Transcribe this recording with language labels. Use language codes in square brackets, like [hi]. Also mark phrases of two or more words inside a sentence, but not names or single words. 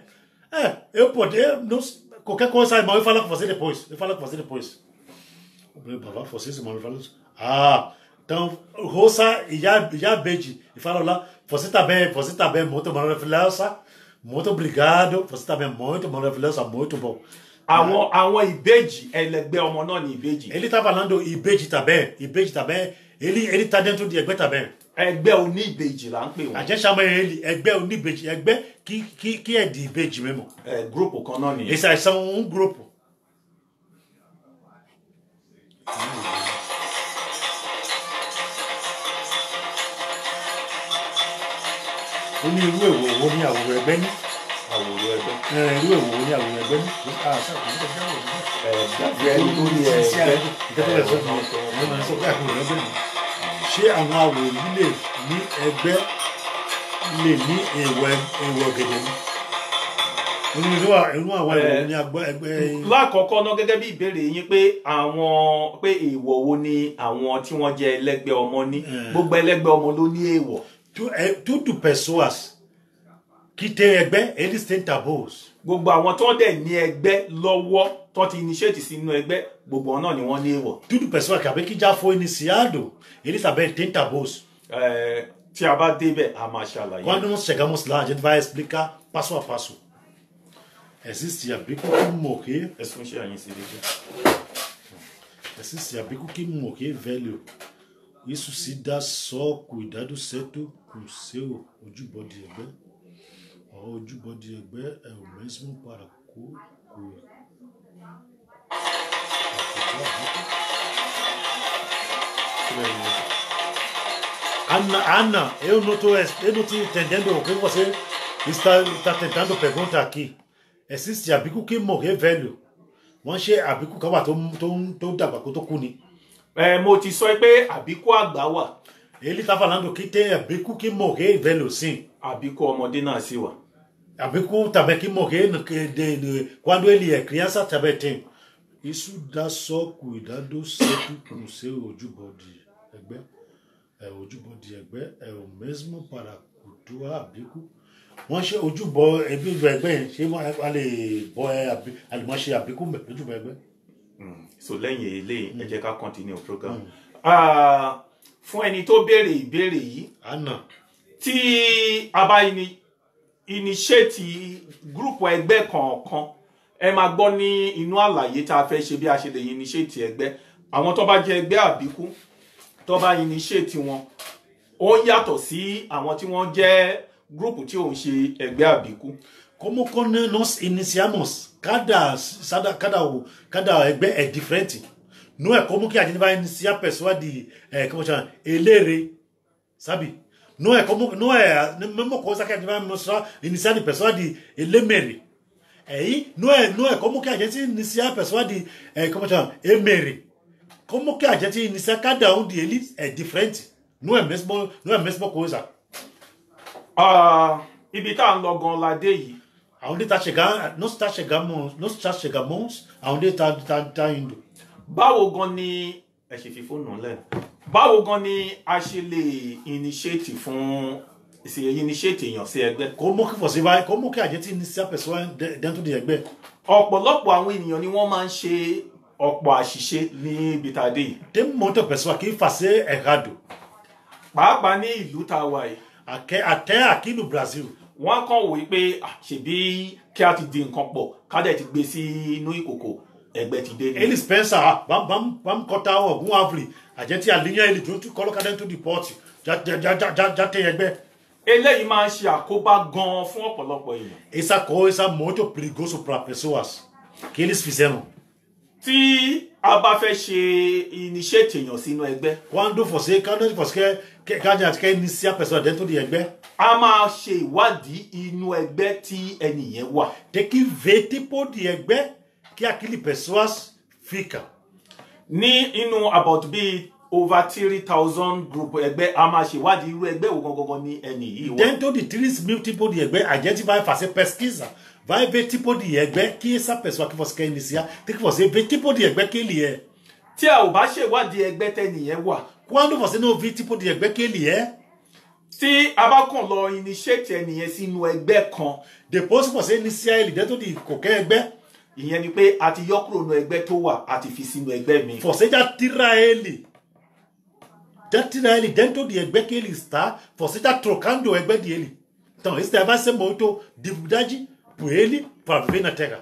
[pt] Eu poder, qualquer coisa, irmão, eu falo com você depois. Vocês, irmão, eu falo. Então, Rosa e já beije, e fala lá, você tá bem, muito maravilhosa. Muito obrigado, você também muito maravilhosa, muito bom. [yo] Àwọn ìbejì ẹlẹgbẹ́ ọmọ náà ni ìbejì. [pt] Ele tá falando ìbejì também. Ele tá dentro de ẹgbẹ́ também. [yo] Ẹgbẹ́ oní ìbejì là ń pè wọ́n. [pt] A gente chama ele [yo] ẹgbẹ́ oní ìbejì, [pt] ẹgbẹ́ que é de ìbejì mesmo. [yo] Grupo kan náà nìyẹn. [pt] Esses são grupo. [yo] Ó ní irú èwo wo ní àwòrán ẹgbẹ́ ní. Àwòrán ẹgbẹ́. Irú èwo wo ní àwòrán ẹgbẹ́ ní. Ṣé àwọn àwòrán lè ní ẹgbẹ́ lè ní èèwọ̀ gẹ̀dẹ̀ ní? Irú àwọn èèwọ̀ ní ẹgbẹ́. Lákọ̀ọ́kọ́ náà gẹ́gẹ́ bí ìbéèrè yín pé èèwọ̀ wo ni àwọn tí wọ́n jẹ́ ẹlẹ́gbẹ́ ọmọ ní. Gbogbo ẹlẹ́gbẹ́ ọmọ ló ní èèwọ̀. [pt] Tudo pessoas qui tem ẹgbẹ́, eles têm tabus. [yo] gbogbo àwọn tó dẹ̀ ní ẹgbẹ́ lọ́wọ́ tó ti initiate sínú ẹgbẹ́ gbogbo wọn náà ni wọ́n ní èèwọ̀. [pt] Tudo pessoa que já foi iniciado, eles também têm tabus. [yo] Tí a bá débẹ̀ a máa ṣàlàyé. [pt] Quando nós chegamos lá, a gente vai explicar passo a passo. Existe abico que morrer. [yo] Ẹ̀sùn ṣe àyìn sí létí. [pt] Existe abico que morrer velho. Isso se dá só cuidado certo com o seu ojúbọ de ẹgbẹ́. O ojúbọ de ẹgbẹ́ é o mesmo para Ana, eu não tô entendendo o que você está tentando perguntar aqui. Existe abico que morrer velho. [yo] Wọ́n ṣe àbíkú kan wà tó dàgbà kó tó kú ni. Mo ti sọ pé àbíkú àgbà wà. [pt] Ele tá falando que tem abico que morrer velho, sim. [yo] Àbíkú ọmọdé náà sì wà. [pt] Abico também que morrer quando ele é criança também tem. Isso dá só cuidado certo com o seu ojúbọ de ẹgbẹ́. O ojúbọ de ẹgbẹ́ é o mesmo para cultuar abico. [yo] Wọ́n ṣe ojúbọ ẹgbẹ́ yẹn ṣé wọ́n lè bọ àlùmọ́ ṣe abico ojúbọ ẹgbẹ́. So lẹ́yìn eléyìí ẹ jẹ́ ká [en] continue program. [yo] Fún ẹni tó béèrè ìbéèrè yìí. Anna. Tí a bá [en] initiate group [yo] ẹgbẹ́ kọ̀ọ̀kan ẹ máa gbọ́ ní inú àlàyé tá a fẹ́ ṣe bí a ṣe lè initiate ẹgbẹ́. Àwọn tó bá jẹ́ ẹgbẹ́ àbíkú tó bá initiate wọn ó yàtọ̀ sí àwọn tí wọ́n jẹ́ group tí ò ń ṣe ẹgbẹ́ àbíkú. [pt] Como quando nós iniciamos, cada ẹgbẹ́ é diferente. Não é como que a gente vai iniciar a pessoa de, como chama, elere, sabe? Não é a mesma coisa que a gente vai iniciar de pessoa de elemere. Aí, não é como que a gente iniciar a pessoa de, como chama, emere. Como que a gente inicia cada deles é diferente. Não é a mesma coisa. [yo] Ibi tá ń lọ gan ládé yìí. [pt] Aonde está chegando, nós chegamos aonde está indo. [yo] Báwo gan ni ẹ ṣe fi fóònù lẹ. Báwo gan ni a ṣe lè initiate fún initiate èèyàn sí ẹgbẹ́? [pt] Como que a gente inicia a pessoa dentro de ẹgbẹ́? [yo] Ọ̀pọ̀lọpọ̀ àwọn ènìyàn ni wọ́n máa ń ṣe ọ̀pọ̀ àṣìṣe ní ibi tá a dé yìí. [pt] Tem muita pessoa que faz errado. [yo] Pàápàá ní ìlú tá a wà yìí. [pt] Até aqui no Brasil. [yo] Wọ́n kàn wí pé ṣebí kí a ti di nǹkan pọ̀ ká dẹ̀ ti gbé sí inú ìkòkò ẹgbẹ́ ti dé ni. [pt] Eles pensam, vamos cortar algum árvore, a gente alinha ele junto e coloca dentro de pote. Já tem ẹgbẹ́. [yo] Eléyìí máa ń ṣe àkóbá gan fún ọ̀pọ̀lọpọ̀ èèyàn. [pt] Essa coisa é muito perigoso para pessoas que eles fizeram. [yo] Tí a bá fẹ́ ṣe initiate èèyàn sínú ẹgbẹ́. [pt] Quando você quer iniciar a pessoa dentro de ẹgbẹ́. [yo] A máa ṣe ìwádìí inú ẹgbẹ́ tí ẹni yẹn wà. [pt] Tem que ver tipo de ẹgbẹ́ que aquelas pessoas ficam. [yo] Ní inú about bí [en] over 3,000 group [yo] ẹgbẹ́ a máa ṣe ìwádìí irú ẹgbẹ́ wo gangan ni ẹni yìí wà. [pt] Dentro de 3.000 tipos de ẹgbẹ́, a gente vai fazer pesquisa. Vai ver tipo de ẹgbẹ́ que essa pessoa que você quer iniciar, tem que você ver tipo de ẹgbẹ́ que ele é. [yo] Tí a ò bá ṣe ìwádìí ẹgbẹ́ tẹ́ni yẹn wà. [pt] Quando você não vê tipo de ẹgbẹ́ que ele é, [yo] tí a bá kàn lọ initiate ẹni yẹn sínú ẹgbẹ́ kan, [pt] depois que você iniciar ele dentro de qualquer ẹgbẹ́, [yo] ìyẹn ni pé a ti yọ kúrò nínú ẹgbẹ́ tó wà a ti fi sínú ẹgbẹ́ mi. [pt] Você já tira ele dentro de ẹgbẹ́ que ele está, você está trocando a ẹgbẹ́ dele. Então, isso vai ser muito dificuldade por ele para viver na terra.